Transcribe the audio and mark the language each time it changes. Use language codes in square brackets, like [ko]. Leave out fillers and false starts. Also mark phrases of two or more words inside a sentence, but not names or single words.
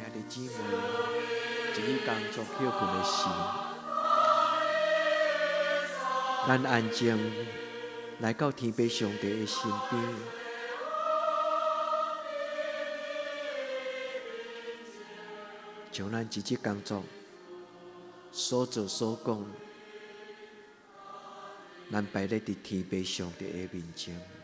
[nan] 姊妹，一日工作休困的时，咱安静来到天父上帝的身边，将咱一日工作所做所讲，咱摆咧伫天父上帝的面前。